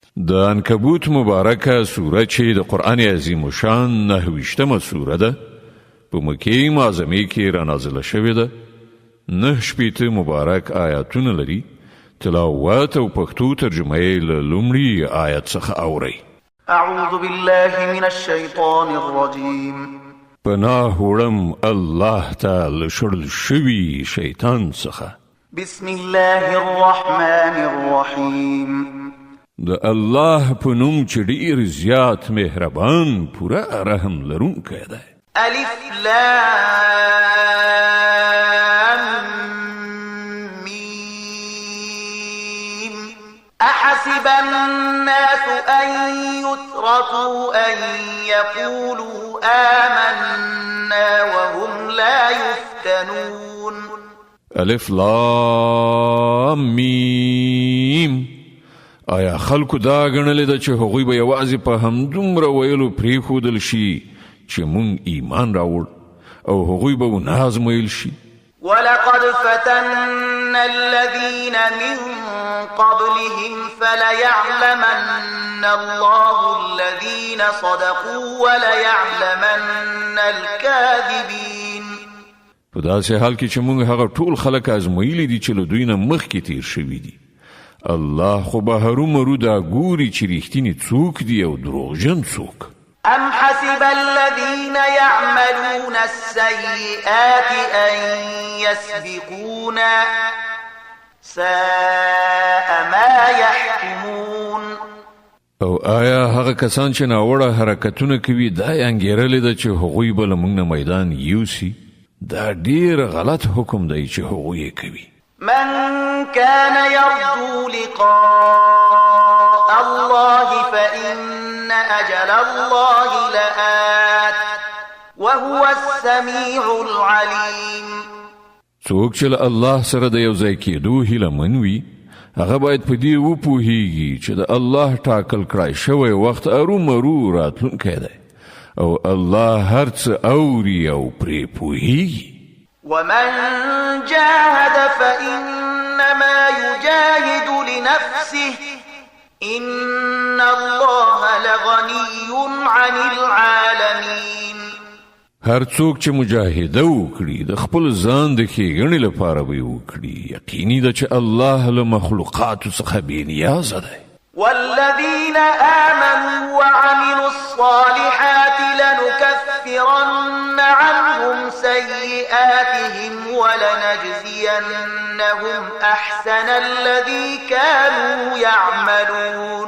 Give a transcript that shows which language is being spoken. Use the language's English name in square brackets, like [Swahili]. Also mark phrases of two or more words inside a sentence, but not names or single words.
[Pashto] د عنکبوت مبارکه سوره چې د قرآن عظیم شان 9 سوره ده په مکې معظمه کې را نازله شوې ده. 9 مبارک آیاتونه لري. تلاوت او پښتو ترجمه یې له لومړي آیت څخه اورئ. [Arabic] اعوذ بالله من الشیطان الرجیم. [Pashto] پناه وړم الله تعالی شړل شوي شیطان څخه. [Arabic] بسم الله الرحمن الرحیم. [Pashto] د الله په نوم چې ډېر زیات مهربان پوره رحم لرونکی دی. [Arabic] الف لام میم. احسب الناس ان يتركوا ان يقولوا آمنا وهم لا يفتنون. الف لام میم. [Pashto] آیا خلکو دا غنلې ده چې هغوی به یوازې په همدومره ویلو پرېښودل شي چې مونږ ایمان راوړ او هغوی به ونازمویل شي؟ [Arabic] ولقد فتنا الذين من قبلهم فليعلمن الله الذين صدقوا وليعلمن الكاذبين. [Pashto] په داسې حال کې چې مونږ هغه ټول خلک ازمویلي دي چې له دوی نه مخکې تیر شوي دي. الله خو به هرومرو دا ګوري چې رښتینی څوک دی او دروغجن څوک. [Arabic] ام حسب الذين يعملون السيئات ان يسبقونا ساء ما يحكمون. [Pashto] او آیا هغه کسان چې ناوړه حرکتونه کوي دا یې انګېرلې ده چې هغوی به له موږ نه میدان یوسي؟ دا ډېر غلط حکم دی چې هغوی یې کوي. [Arabic] من كان يرجو لقاء الله فإن أجل الله لآت وهو السميع العليم. [Pashto] څوک چې الله سره د یو ځای کېدو هیله من وي هغه باید په دې وپوهیږي چې د الله ټاکل کړی شوی وخت ارومرو راتلونکی دی او الله هر څه اوري او پرې پوهیږي. [Arabic] ومن جاهد فإنما يجاهد لنفسه إن الله لغني عن العالمين. [Pashto] هر څوک چې مجاهده وکړي د خپل ځان د ښېګڼې لپاره به یې وکړي یقیني ده چې الله له مخلوقاتو څخه بې نیازه دی. [Arabic] والذين آمنوا وعملوا الصالحات لنكفرن عنهم سيئاتهم ولنجزينهم أحسن الذي كانوا يعملون.